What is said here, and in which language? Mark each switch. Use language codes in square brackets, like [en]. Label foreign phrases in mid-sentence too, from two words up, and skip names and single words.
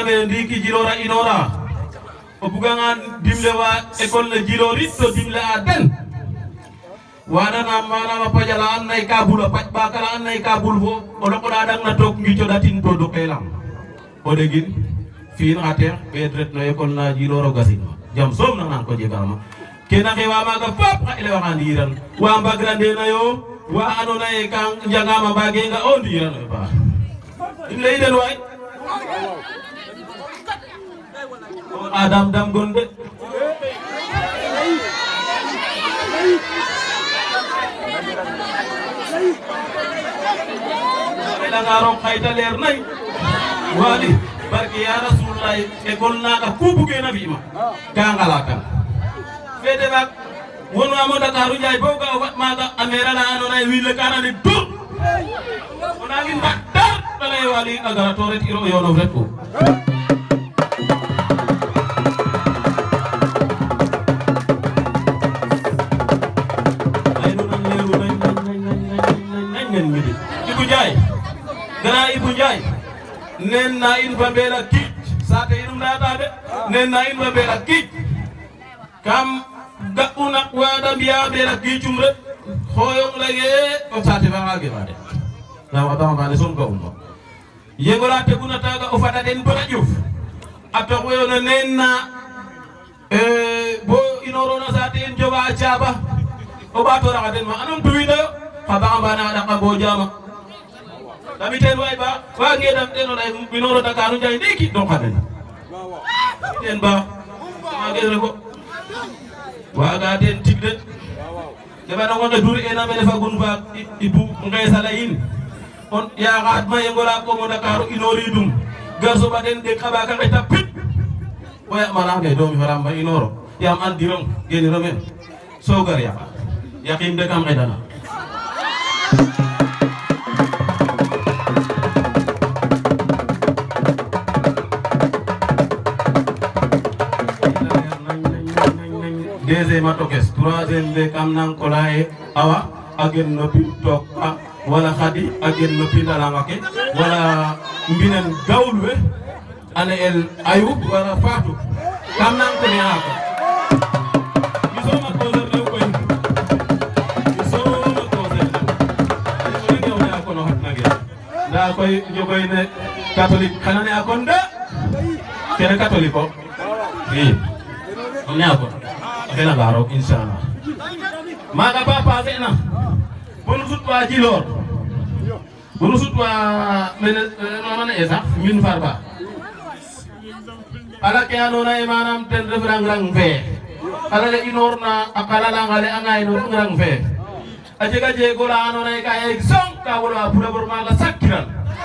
[srr] me ndiki Djilor a inora o bugangan dimle wa école ne Djilor it to dimle a den wananam manam a paƴala an naye ka bul a paƴ ɓakala an naye ka bul fo o loqoɗa ɗang na took ngicoɗatin to duqelam o ɗegin fiin xa teex ɓeet ret no école na Djilor o gasin jam soom nang nang ko jegama kena xewa maaga fop xa elewaxa ndiiran wa mbagrandena yo wa andoona yee ka njangama mbagenga o ndiirano yo paax in leyi den waay Adam dam gon de xeɗanga roog xayta leer nay Waly barke ya Rasulullah école naga ku bugena fi'ma ka ngalakan fede bak wonwamo Dakaru Ndiaye bo ga o fat maga a maire ala andoona yee wiin we ka nane dur o nangin mbat dar te leye Waly a gara to ret iro o yonof ret ko ay no nan leeru nañ midi Ibou Ndiaye grand Ibou Ndiaye nen na in fa mbela kiic saate inum leyata de nen na in fa mbela kiic kam ga'una waada mbiya mbela kiicum rek xoyong leye o saate fa nga gefa de nda wax dama fane soom ga'um fa yegola teguna taga o fada den bata ƴuf a pexweyoona nen na bo inorona saate in joga a caaba o ɓaato raxa den ma anum tuwidoyo xa baxa mbana a ɗaqa bo jama dami ten way ba wa ngedam ten onay minoro Dakaru Ndiaye ndiki donc xaden ten ba magere ko waga ten tig de deɓanongo nge dur ena mene fagun faak ibu ngesala in on yaxaat ma yengola komo Dakaru inoridum gar soɓa den ɗeg xa ɓaka ngeta pit o yaɓmana nge domi faram ba inoro yam andirong geniro men so gar yaqa yaqim de kam xedana deuxième a tokes troisième be kam nang ko laye awa a gen no pin took wala khadi a gen no pindalanga ke wala mbinen gawul we ane el ayub wala fatou kam nang ko ne haka misoma ko der lew koy misoma ko der lew ngew na ko no hat nage nda koy jogoy ne catholique xanane akon de kene catholique ko i on ne ko kena garo inshallah maga ba passé na bon sutwa jilor bon sutwa men non esa min farba ala ke anona e manam ten ref rang fe ala le inorna akala la ngale angay no rang fe aje ga je gola anona e kay song ka wala pura maga sakiran